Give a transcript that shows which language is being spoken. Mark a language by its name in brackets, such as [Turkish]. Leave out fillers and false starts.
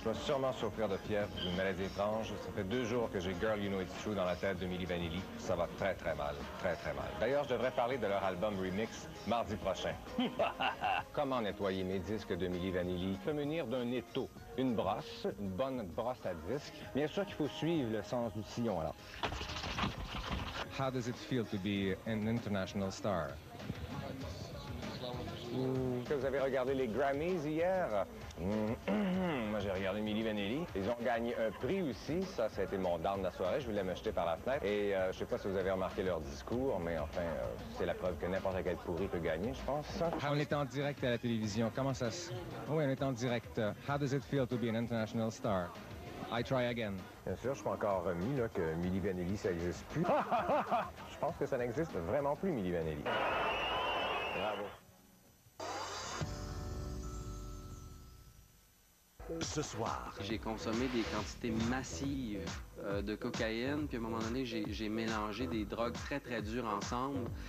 [French] Je vais sûrement souffrir de fièvre, d'une maladie étrange. Ça fait 2 jours que j'ai Girl You Know It's True dans la tête de Milli Vanilli. Ça va très, très mal. Très, très mal. D'ailleurs, je devrais parler de leur album Remix mardi prochain. Comment nettoyer mes disques de Milli Vanilli? Il peut venir d'un étau. Une brosse, une bonne brosse à disques. Bien sûr qu'il faut suivre le sens du sillon, alors. [English] How does it feel to be an international star? [French] Est-ce que vous avez regardé les Grammys hier? Moi, j'ai regardé Milli Vanilli. Ils ont gagné un prix aussi. Ça a été mon down de la soirée. Je voulais me jeter par la fenêtre. Et je sais pas si vous avez remarqué leur discours, mais enfin, c'est la preuve que n'importe quel pourri peut gagner, je pense. On est en direct à la télévision. Comment ça se... Oui, on est en direct. [English] How does it feel to be an international star? I try again. [French] Bien sûr, je suis pas encore remis là, que Milli Vanilli, ça n'existe plus. Je pense que ça n'existe vraiment plus, Milli Vanilli. Bravo. Ce soir, j'ai consommé des quantités massives de cocaïne, puis à un moment donné, j'ai mélangé des drogues très, très dures ensemble.